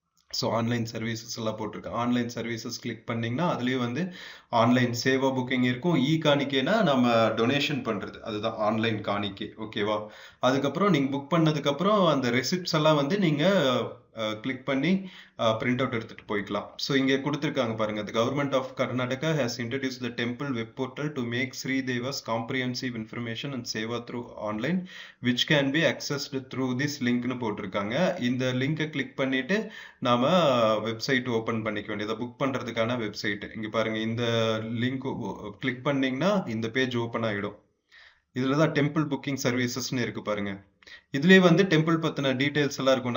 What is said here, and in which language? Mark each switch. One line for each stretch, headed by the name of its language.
Tamil: So online services எல்லாம் போட்டிருக்கேன். Online services click பண்ணீங்கன்னா அதுலேயும் ஆன்லைன் சேவா புக்கிங் இருக்கும். காணிக்கைனா நம்ம டொனேஷன் பண்றது, அதுதான் ஆன்லைன் காணிக்கை. ஓகேவா? அதுக்கப்புறம் நீங்க புக் பண்ணதுக்கு அப்புறம் அந்த ரெசிப்ட்ஸ் எல்லாம் நீங்க கிளிக் பண்ணி பிரிண்ட் அவுட் எடுத்துட்டு போய்க்கலாம். ஸோ இங்கே கொடுத்துருக்காங்க பாருங்க,
English: the government of Karnataka has introduced the temple web portal to make Sri Devas comprehensive information and seva through online which can be accessed through this linkனு
Tamil: போட்டிருக்காங்க. இந்த லிங்கை கிளிக் பண்ணிட்டு நாம வெப்சைட் ஓபன் பண்ணிக்க வேண்டியதை, புக் பண்றதுக்கான வெப்சைட். இங்க பாருங்க, இந்த லிங்க் கிளிக் பண்ணீங்கன்னா இந்த பேஜ் ஓபன் ஆகிடும். இதுலதான் டெம்பிள் புக்கிங் சர்வீசஸ்ன்னு இருக்கு பாருங்க. இதுலயே வந்து டெம்பிள் பத்தின டீடைல்ஸ் எல்லாம் இருக்கும்.